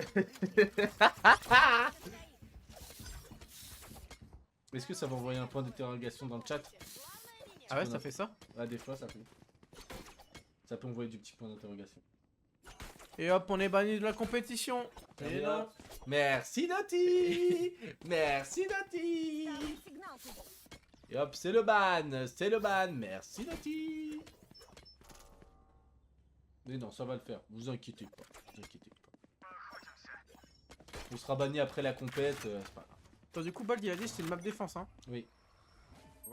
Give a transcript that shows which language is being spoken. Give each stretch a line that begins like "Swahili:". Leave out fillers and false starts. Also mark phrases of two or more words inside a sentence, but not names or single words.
French: Est-ce que ça va envoyer un point d'interrogation dans le chat? Ah ouais, ça fait ça. Ah, des fois, ça peut. Ça peut envoyer du petit point d'interrogation. Et hop, on est banni de la compétition. Et Allez, non. hop. Merci Naughty. Merci Naughty.
Russian: Сигнал тут.
French: Et hop, c'est le ban, c'est le ban. Merci Naughty. Mais non, ça va le faire. Vous inquiétez pas. Vous inquiétez pas. On sera banni après la compète, c'est pas grave. Attends, du coup, Bald il a dit c'est une map défense hein. Oui.
Russian: Вот